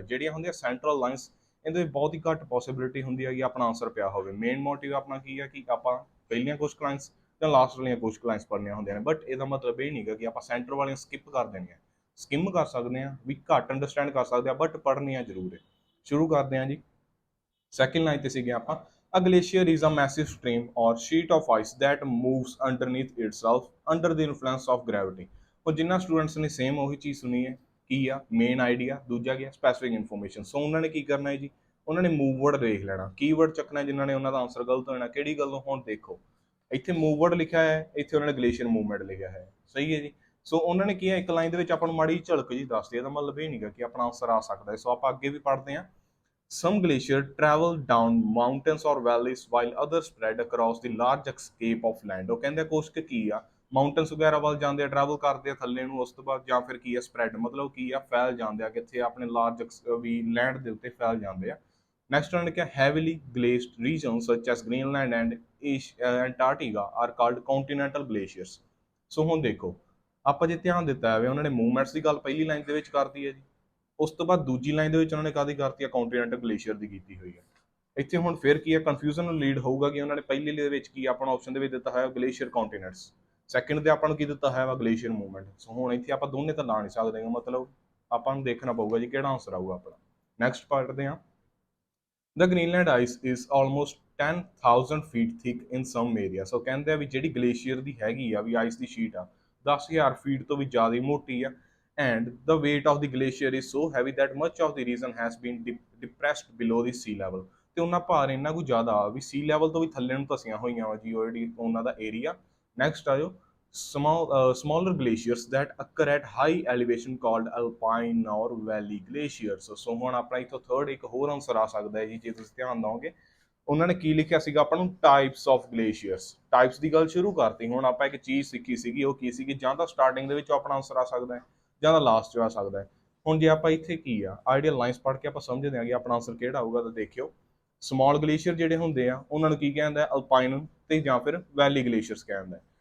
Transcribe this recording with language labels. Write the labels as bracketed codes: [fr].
[pa] ਜਿਹੜੀਆਂ ਹੁੰਦੀਆਂ central lines, ਇਹਦੇ ਵਿੱਚ ਬਹੁਤ ਹੀ ਘੱਟ ਪੋਸੀਬਿਲਿਟੀ ਹੁੰਦੀ ਹੈ ਕਿ ਆਪਣਾ ਆਨਸਰ ਪਿਆ ਹੋਵੇ। ਮੇਨ ਮੋਟਿਵ ਆਪਣਾ ਕੀ ਹੈ ਕਿ ਆਪਾਂ ਪਹਿਲੀਆਂ ਕੁਝ ਲਾਈਨਸ ਜਾਂ ਲਾਸਟ ਵਾਲੀਆਂ ਕੁਝ ਲਾਈਨਸ ਪੜ੍ਹਨੀਆਂ ਹੁੰਦੀਆਂ ਨੇ। ਬਟ ਇਹਦਾ ਮਤਲਬ ਇਹ ਨਹੀਂਗਾ ਕਿ ਆਪਾਂ ਸੈਂਟਰ ਵਾਲੀਆਂ ਸਕਿਪ ਕਰ ਦੇਣੀਆਂ। ਸਕਿਮ ਕਰ ਸਕਦੇ ਹਾਂ, ਵੀ ਘੱਟ ਅੰਡਰਸਟੈਂਡ ਕਰ ਸਕਦੇ ਹਾਂ, ਬਟ ਪੜ੍ਹਨੀਆਂ ਜ਼ਰੂਰ ਹੈ। ਸ਼ੁਰੂ ਕਰਦੇ ਹਾਂ ਜੀ। ਸੈਕਿੰਡ ਲਾਈਨ ਤੇ ਸੀਗੇ ਆਪਾਂ, [en] a glacier is a massive stream or sheet of ice that moves underneath itself under the influence of gravity। [pa] ਉਹ ਜਿੰਨਾ ਸਟੂਡੈਂਟਸ ਨੇ ਸੇਮ ਉਹੀ ਚੀਜ਼ ਸੁਣੀ ਹੈ। ਕੀ ਆ ਮੇਨ ਆਈਡੀਆ, ਦੂਜਾ ਕੀ ਸਪੈਸੀਫਿਕ ਇਨਫੋਰਮੇਸ਼ਨ। ਸੋ ਉਹਨਾਂ ਨੇ ਕੀ ਕਰਨਾ ਹੈ ਜੀ, ਉਹਨਾਂ ਨੇ ਮੂਵ ਵਰਡ ਦੇਖ ਲੈਣਾ, ਕੀਵਰਡ ਚੱਕਣਾ, ਜਿਨ੍ਹਾਂ ਨੇ ਉਹਨਾਂ ਦਾ ਆਨਸਰ ਗਲਤ ਹੋਣਾ। ਕਿਹੜੀ ਗੱਲੋਂ? ਹੁਣ ਦੇਖੋ ਇੱਥੇ ਮੂਵ ਵਰਡ ਲਿਖਿਆ ਹੈ, ਇੱਥੇ ਉਹਨਾਂ ਨੇ ਗਲੇਸ਼ੀਅਰ ਮੂਵਮੈਂਟ ਲਿਖਿਆ ਹੈ, ਸਹੀ ਹੈ ਜੀ। ਸੋ ਉਹਨਾਂ ਨੇ ਕੀ ਹੈ, ਇੱਕ ਲਾਈਨ ਦੇ ਵਿੱਚ ਆਪਾਂ ਨੂੰ ਮਾੜੀ ਝਲਕ ਜੀ ਦੱਸਦੀ। ਇਹਦਾ ਮਤਲਬ ਇਹ ਨਹੀਂਗਾ ਕਿ ਆਪਣਾ ਆਨਸਰ ਆ ਸਕਦਾ ਹੈ। ਸੋ ਆਪਾਂ ਅੱਗੇ ਵੀ ਪੜ੍ਹਦੇ ਹਾਂ। [en] Some glaciers travel down mountains or valleys while others spread across the large escape of land। [pa] ਉਹ ਕਹਿੰਦੇ ਕੁਛ ਕੁ ਕੀ ਆ, ਮਾਊਂਟਨਸ ਵਗੈਰਾ ਵੱਲ ਜਾਂਦੇ ਆ, ਟਰੈਵਲ ਕਰਦੇ ਆ ਥੱਲੇ ਨੂੰ, ਉਸ ਤੋਂ ਬਾਅਦ ਜਾਂ ਫਿਰ ਕੀ ਆ ਸਪਰੈਡ, ਮਤਲਬ ਕੀ ਆ ਫੈਲ ਜਾਂਦੇ ਆ ਕਿੱਥੇ ਆਪਣੇ ਲਾਰਜ ਵੀ ਲੈਂਡ ਦੇ ਉੱਤੇ ਫੈਲ ਜਾਂਦੇ ਆ। [en] Next ਉਹਨਾਂ ਨੇ ਕਿਹਾ heavily glaciated regions such as Greenland and Antarctica are called continental glaciers. [pa] ਸੋ ਹੁਣ ਦੇਖੋ ਆਪਾਂ ਜੇ ਧਿਆਨ ਦਿੱਤਾ ਜਾਵੇ, ਉਹਨਾਂ ਨੇ ਮੂਵਮੈਂਟਸ ਦੀ ਗੱਲ ਪਹਿਲੀ ਲਾਈਨ ਦੇ ਵਿੱਚ ਕਰਤੀ ਹੈ ਜੀ, ਉਸ ਤੋਂ ਬਾਅਦ ਦੂਜੀ ਲਾਈਨ ਦੇ ਵਿੱਚ ਉਹਨਾਂ ਨੇ ਕਾਹਦੀ ਕਰਤੀ ਹੈ, ਕੰਟੀਨੈਂਟਲ ਗਲੇਸ਼ੀਅਰ ਦੀ ਕੀਤੀ ਹੋਈ ਹੈ। ਇੱਥੇ ਹੁਣ ਫਿਰ ਕੀ ਹੈ, ਕਨਫਿਊਜ਼ਨ ਨੂੰ ਲੀਡ ਹੋਊਗਾ ਕਿ ਉਹਨਾਂ ਨੇ ਪਹਿਲੀ ਦੇ ਵਿੱਚ ਕੀ ਆਪਣਾ ਆਪਸ਼ਨ ਦੇ ਵਿੱਚ ਦਿੱਤਾ ਹੈ ਗਲੇਸ਼ੀਅਰ ਕੰਟੀਨੈਂਟਸ, ਸੈਕਿੰਡ ਦੇ ਆਪਾਂ ਨੂੰ ਕੀ ਦਿੱਤਾ ਹੈ ਵਾ ਗਲੇਸ਼ੀਅਰ ਮੂਵਮੈਂਟ। ਸੋ ਹੁਣ ਇੱਥੇ ਆਪਾਂ ਦੋਨੇ ਤਾਂ ਲਾ ਨਹੀਂ ਸਕਦੇ, ਮਤਲਬ ਆਪਾਂ ਨੂੰ ਦੇਖਣਾ ਪਊਗਾ ਜੀ ਕਿਹੜਾ ਆਨਸਰ ਆਊਗਾ ਆਪਣਾ। ਨੈਕਸਟ ਪੜ੍ਹਦੇ ਹਾਂ। [en] The Greenland ice is almost 10,000 feet thick in some area। [pa] ਸੋ ਕਹਿੰਦੇ ਆ ਵੀ ਜਿਹੜੀ ਗਲੇਸ਼ੀਅਰ ਦੀ ਹੈਗੀ ਆ ਵੀ ਆਈਸ ਦੀ ਸ਼ੀਟ ਆ 10,000 ਫੀਟ ਤੋਂ ਵੀ ਜ਼ਿਆਦਾ ਮੋਟੀ ਆ, [en] and the weight of the glacier is so heavy that much of the region has been depressed below the sea level। [pa] ਤੇ ਉਹਨਾਂ ਭਾਰ ਇੰਨਾ ਕੁ ਜ਼ਿਆਦਾ ਵੀ ਸੀ ਲੈਵਲ ਤੋਂ ਵੀ ਥੱਲੇ ਨੂੰ ਧਸੀਆਂ ਹੋਈਆਂ ਵਾ ਜੀ ਉਹ ਜਿਹੜੀ ਉਹਨਾਂ ਦਾ ਏਰੀਆ। ਨੈਕਸਟ ਆਇਓ [en] smaller glaciers that occur at high elevation called alpine or valley glaciers। [pa] ਸੋ ਹੁਣ ਆਪਣਾ ਇੱਥੋਂ ਥਰਡ ਇੱਕ ਹੋਰ ਆਨਸਰ ਆ ਸਕਦਾ ਹੈ ਜੀ ਜੇ ਤੁਸੀਂ ਧਿਆਨ ਦਿਓਗੇ। ਉਹਨਾਂ ਨੇ ਕੀ ਲਿਖਿਆ ਸੀਗਾ ਆਪਾਂ ਨੂੰ ਟਾਈਪਸ ਆਫ ਗਲੇਸ਼ੀਅਰਸ, ਟਾਈਪਸ ਦੀ ਗੱਲ ਸ਼ੁਰੂ ਕਰਤੀ। ਹੁਣ ਆਪਾਂ ਇੱਕ ਚੀਜ਼ ਸਿੱਖੀ ਸੀਗੀ, ਉਹ ਕੀ ਸੀਗੀ, ਜਾਂ ਤਾਂ ਸਟਾਰਟਿੰਗ ਦੇ ਵਿੱਚ ਆਪਣਾ ਆਨਸਰ ਆ ਸਕਦਾ ਹੈ ਜਾਂ ਤਾਂ ਲਾਸਟ 'ਚ ਆ ਸਕਦਾ ਹੈ। ਹੁਣ ਜੇ ਆਪਾਂ ਇੱਥੇ ਕੀ ਆ ਆਈਡੀਅਲ ਲਾਈਨਸ ਪੜ੍ਹ ਕੇ ਆਪਾਂ ਸਮਝਦੇ ਹਾਂ ਕਿ ਆਪਣਾ ਆਨਸਰ ਕਿਹੜਾ ਆਊਗਾ, ਤਾਂ ਦੇਖਿਓ ਸਮਾਲ ਗਲੇਸ਼ੀਅਰ ਜਿਹੜੇ ਹੁੰਦੇ ਆ ਉਹਨਾਂ ਨੂੰ ਕੀ ਕਹਿੰਦਾ, ਅਲਪਾਈਨ ਤੇ ਜਾਂ ਫਿਰ ਵੈਲੀ ਗਲੇਸ਼ੀਅਰਸ ਕਹਿੰਦਾ।